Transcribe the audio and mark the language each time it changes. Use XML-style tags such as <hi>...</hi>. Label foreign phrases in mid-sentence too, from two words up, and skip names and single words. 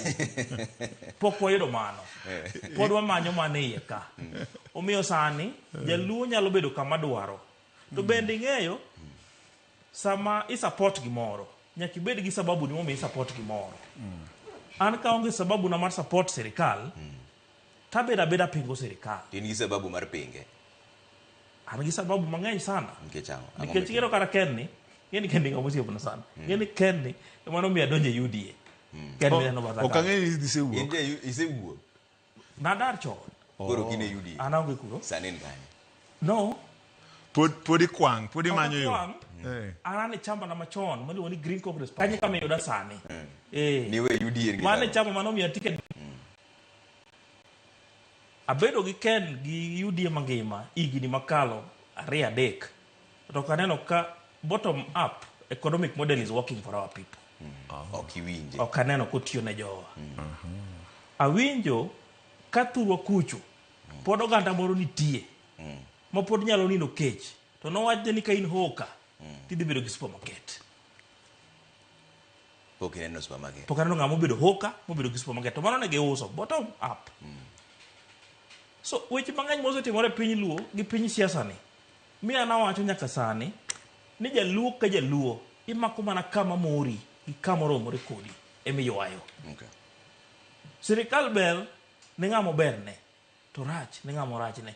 <luo>Pok wayudo mano. Pod wamanyo mane iye ka. Omiyo sani jaluo nyalo bedo kama dwaro. To bende ing'eyo sama i-support gimoro, nyaka ibed gi sababu ni momiyo i-support gimoro. An ka onge sababu na mar support sirikal, tabeda beda pingo sirikal. In gi sababu mar pinge. An gi sababu mang'eny sana. Nikech kero kara Ken ni, yeni Ken nga musiebuna sana. Yeni Ken ni, emano miya donje UDA. Ken ni neno bataka. Okang'e ni isewuok. In isewuok. Nadar chon. Koro kine UDA. An aonge kuro. Sani ni kanye. No. Podi kwang, podi manyo yo. An e chamba na machon, maluongo ni Green Congress. Kanye kama yuda sani. Niwe UDA ngi. Mane chamba mano miya ticket. Abedo gi Ken gi UDA mangima, higni makalo 2-3. To kaneno ka</luo> <en>bottom up economic model is working for our people.</en> <luo>Okiwinje. Ok aneno kotiyo ne jowa. Awinjo ka thurwa kucho, pod oganda moro nitie. Ma pod nyalo nindo kech. To nowachne ni ka in hoka, tidhi bedo gi supermarket. Pok ineno supermarket. Pok aneno ng'ama obedo hoka, mobedo gi supermarket. To mano ne giuso,</luo> <en>bottom up.</en> <luo>So, weche mang'eny mosetimore piny luo gi piny siasa ni. Miya nawacho nyaka sani, ni jaluo ka jaluo, imako mana kama mori, gi kama oromore kodi, emiywayo. Sirikal ber ne ng'ama ber ne, to rach ne ng'ama rach ne.</luo>